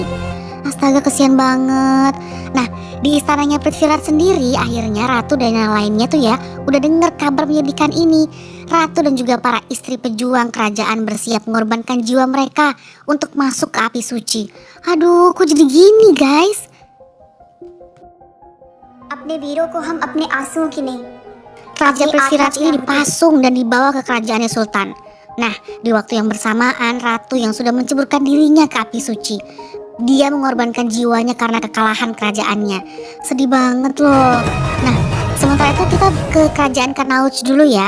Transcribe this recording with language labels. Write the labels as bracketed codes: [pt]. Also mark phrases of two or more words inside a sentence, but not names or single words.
[id] Astaga, kesian banget. Nah, di istananya Prithviraj sendiri, akhirnya ratu dan yang lainnya tuh ya udah denger kabar menyedihkan ini. Ratu dan juga para istri pejuang kerajaan bersiap mengorbankan jiwa mereka untuk masuk ke api suci. Aduh, kok jadi gini guys? [hi] अपने वीरों को हम अपने आंसुओं की नहीं [id] Raja Prithviraj ini dipasung dan dibawa ke kerajaannya Sultan. Nah, di waktu yang bersamaan ratu yang sudah menceburkan dirinya ke api suci, dia mengorbankan jiwanya karena kekalahan kerajaannya. Sedih banget loh. Nah, sementara itu kita ke kerajaan Kanauj dulu ya.